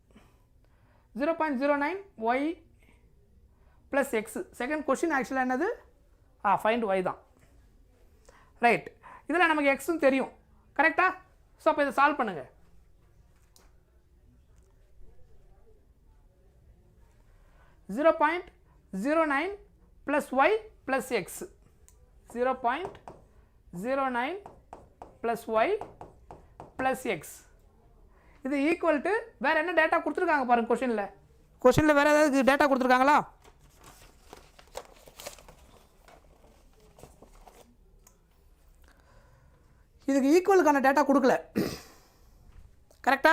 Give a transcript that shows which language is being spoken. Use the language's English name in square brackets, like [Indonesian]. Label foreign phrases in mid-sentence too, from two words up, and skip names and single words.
[English] 0.09 y plus x. second question actually என்னது? find y தான். ரைட். [Tamil] இதில் நமக்கு எக்ஸும் தெரியும். கரெக்டா? ஸோ அப்போ இதை சால்வ் பண்ணுங்கள். [English] 0.09 plus y plus x [Tamil] 0.09 plus y plus x இது [English] equal to [Tamil] வேறு என்ன டேட்டா கொடுத்துருக்காங்க பாருங்க கொஷினில் வேறு ஏதாவது டேட்டா கொடுத்துருக்காங்களா? இதுக்கு ஈக்குவலுக்கான டேட்டா கொடுக்கல கரெக்டா?